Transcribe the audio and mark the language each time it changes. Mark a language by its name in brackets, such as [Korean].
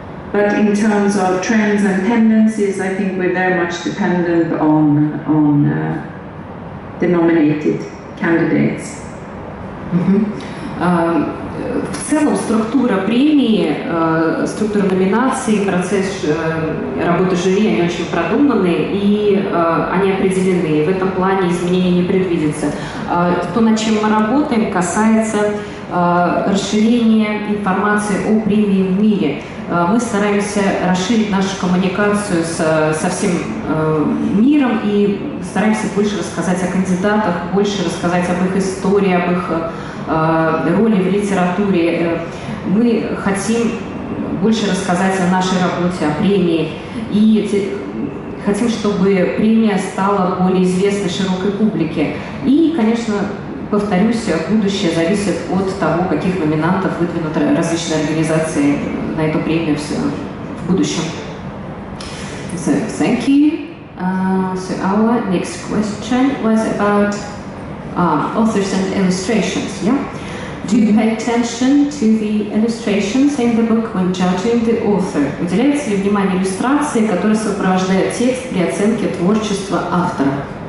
[English] But in terms of trends and tendencies, I think we're very much dependent on the nominated candidates. [Russian] В целом структура премии, структура номинаций, процесс работы жюри, они очень продуманы и они определены. В этом плане изменений не предвидится. То, над чем мы работаем, касается расширения информации о премии в мире. Мы стараемся расширить нашу коммуникацию со всем миром и стараемся больше рассказать о кандидатах, больше рассказать об их истории, об их роли в литературе. Мы хотим больше рассказать о нашей работе, о премии. И хотим, чтобы премия стала более известной широкой публике. И, конечно, повторюсь, будущее зависит от того, каких номинантов выдвинут различные организации на эту премию в будущем. [English] So, thank you. So our next question was about authors and illustrations. Yeah? Do you pay attention to the illustrations in the book when judging the author? [Russian] Уделяется ли внимание иллюстрации, которые сопровождают текст при оценке творчества автора?